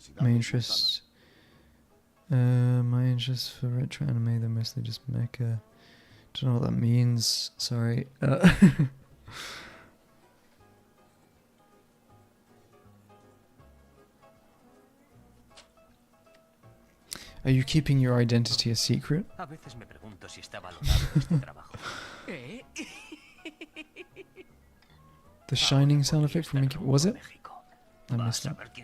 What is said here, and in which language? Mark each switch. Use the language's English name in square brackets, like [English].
[English] My interest for retro anime, they're mostly just mecha. Don't know what that means. Sorry. Are you keeping your identity a secret? [Spanish] A veces me pregunto si está valorado este trabajo. [English] The shining sound effect from Mickey. Was it? I missed that.